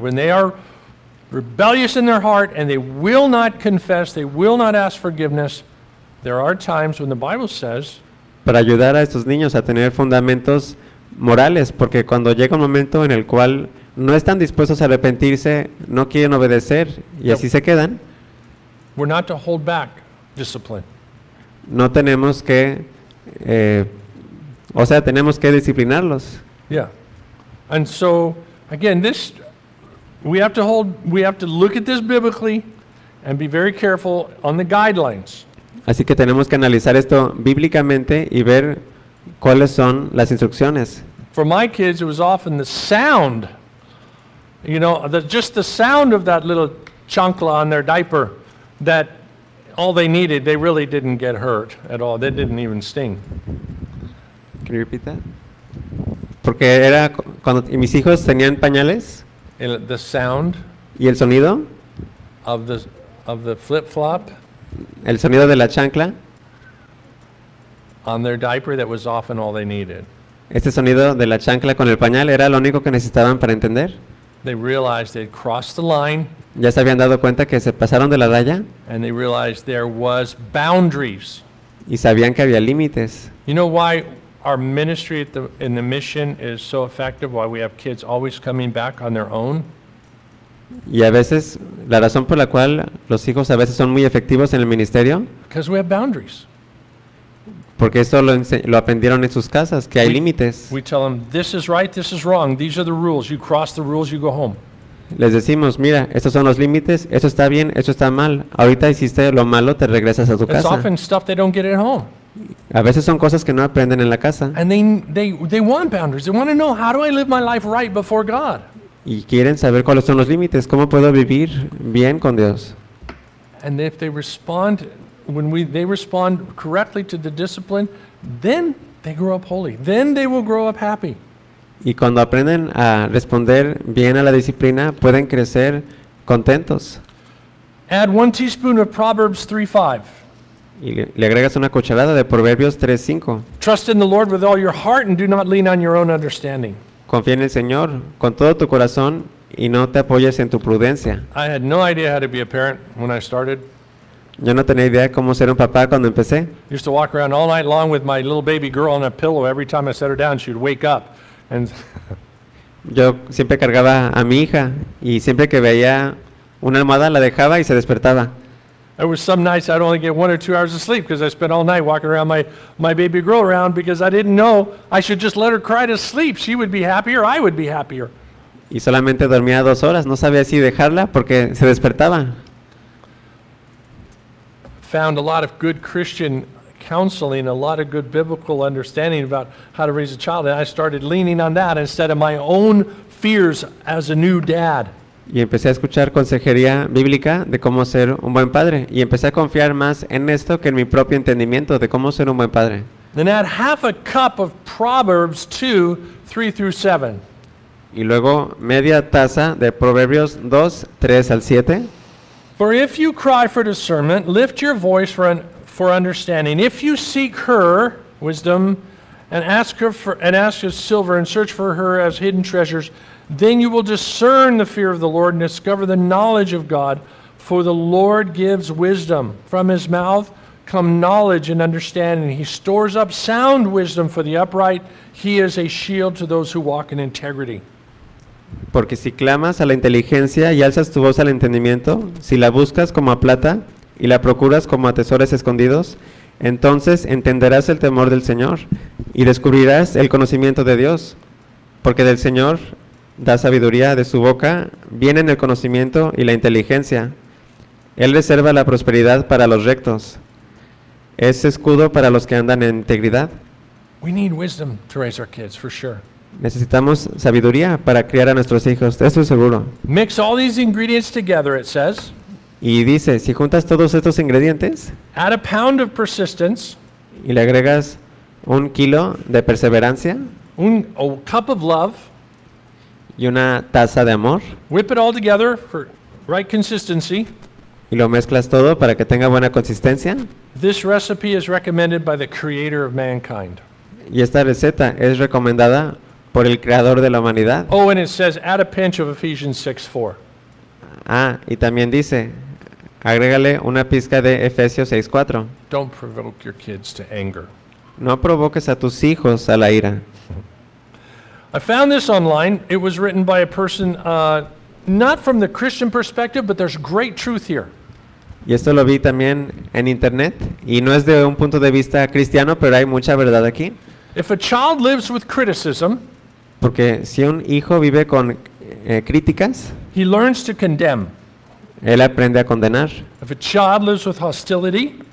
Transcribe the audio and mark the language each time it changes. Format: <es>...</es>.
<en>When they are rebellious in their heart and they will not confess, they will not ask forgiveness, there are times when the Bible says,</en> <es>para ayudar a estos niños a tener fundamentos morales, porque cuando llega un momento en el cual no están dispuestos a arrepentirse, no quieren obedecer y así se quedan.</es> <en>We're not to hold back discipline.</en> <es>No tenemos que tenemos que disciplinarlos.</es> <en>Yeah. And so again, this we have to look at this biblically and be very careful on the guidelines.</en> <es>Así que tenemos que analizar esto bíblicamente y ver cuáles son las instrucciones.</es> <en>For my kids it was often the sound. You know, just the sound of that little chancla on their diaper that all they needed, they really didn't get hurt at all. They didn't even sting. Can you repeat that?</en> <es>Porque era cuando mis hijos tenían pañales.</es> <en>The sound.</en> <es>Y el sonido.</es> <en>Of the flip-flop.</en> <es>El sonido de la chancla.</es> <en>On their diaper, that was often all they needed.</en> <es>Este sonido de la chancla con el pañal era lo único que necesitaban para entender.</es> <en>They realized they'd crossed the line.</en> <es>Ya se habían dado cuenta que se pasaron de la raya.</es> <en>And they realized there was boundaries.</en> <es>Y sabían que había límites.</es> <en>You know why our ministry at in the mission is so effective? Why we have kids always coming back on their own?</en> <es>Y a veces la razón por la cual los hijos a veces son muy efectivos en el ministerio.</es> <en>Because we have boundaries.</en> <es>Porque esto lo aprendieron en sus casas, que hay límites.</es> <en>We tell them, this is right, this is wrong. These are the rules. You cross the rules, you go home.</en> <es>Les decimos, mira, estos son los límites. Esto está bien, esto está mal. Ahorita hiciste lo malo, te regresas a tu casa.</es> <en>It's often stuff they don't get at home.</en> <es>A veces son cosas que no aprenden en la casa.</es> <en>And they want boundaries. They want to know, how do I live my life right before God?</en> <es>Y quieren saber cuáles son los límites. ¿Cómo puedo vivir bien con Dios?</es> <en>And if they respond, when they respond correctly to the discipline, then they grow up holy. Then they will grow up happy.</en> <es>Y cuando aprenden a responder bien a la disciplina, pueden crecer contentos.</es> <en>Add 1 teaspoon of Proverbs 3:5.</en> <es>Y le agregas una cucharada de Proverbios 3:5.</es> <en>Trust in the Lord with all your heart and do not lean on your own understanding.</en> <es>Confía en el Señor con todo tu corazón y no te apoyes en tu prudencia.</es> <en>I had no idea how to be a parent when I started.</en> <es>Yo no tenía idea cómo ser un papá cuando empecé.</es> <en>I used to walk around all night long with my little baby girl on a pillow. Every time I set her down, she'd wake up. And</en> <es>yo siempre cargaba a mi hija y siempre que veía una almohada la dejaba y se despertaba.</es> <en>There were some nights I'd only get 1 or 2 hours of sleep because I spent all night walking around my baby girl around because I didn't know I should just let her cry to sleep. She would be happier. I would be happier.</en> <es>Y solamente dormía 2 horas. No sabía si dejarla porque se despertaba.</es> <en>Found a lot of good Christian counseling, a lot of good biblical understanding about how to raise a child, and I started leaning on that instead of my own fears as a new dad.</en> <es>Y empecé a escuchar consejería bíblica de cómo ser un buen padre, y empecé a confiar más en esto que en mi propio entendimiento de cómo ser un buen padre.</es> <en>Then add half a cup of Proverbs 2:3-7.</en> <es>Y luego media taza de Proverbios 2:3-7.</es> <en>For if you cry for discernment, lift your voice for understanding. If you seek her, wisdom, and ask her silver and search for her as hidden treasures, then you will discern the fear of the Lord and discover the knowledge of God, for the Lord gives wisdom. From his mouth come knowledge and understanding. He stores up sound wisdom for the upright. He is a shield to those who walk in integrity.</en> <es>Porque si clamas a la inteligencia y alzas tu voz al entendimiento, si la buscas como a plata y la procuras como a tesoros escondidos, entonces entenderás el temor del Señor y descubrirás el conocimiento de Dios, porque del Señor da sabiduría, de su boca vienen el conocimiento y la inteligencia. Él reserva la prosperidad para los rectos. Es escudo para los que andan en integridad.</es> <en>We need wisdom to raise our kids, for sure.</en> <es>Necesitamos sabiduría para criar a nuestros hijos, eso es seguro.</es> <en>Mix all these ingredients together, it says.</en> <es>Y dice, si juntas todos estos ingredientes,</es> <en>add a pound of persistence,</en> <es>y le agregas un kilo de perseverancia,</es> <en>a cup of love,</en> <es>y una taza de amor,</es> <en>whip it all together for right consistency,</en> <es>y lo mezclas todo para que tenga buena consistencia.</es> <en>This recipe is recommended by the creator of mankind.</en> <es>Y esta receta es recomendada por el creador de la humanidad.</es> <en>Oh, and it says add a pinch of Ephesians 6:4.</en> <es>Ah, y también dice, agrégale una pizca de Efesios 6:4.</es> <en>Don't provoke your kids to anger.</en> <es>No provoques a tus hijos a la ira.</es> <en>I found this online. It was written by a person not from the Christian perspective, but there's great truth here.</en> <es>Y esto lo vi también en internet y no es de un punto de vista cristiano, pero hay mucha verdad aquí.</es> <en>If a child lives with criticism,</en> <es>porque si un hijo vive con críticas,</es> <en>he learns to condemn.</en> <es>Él aprende a condenar.</es> <en>If a child lives with hostility,</en>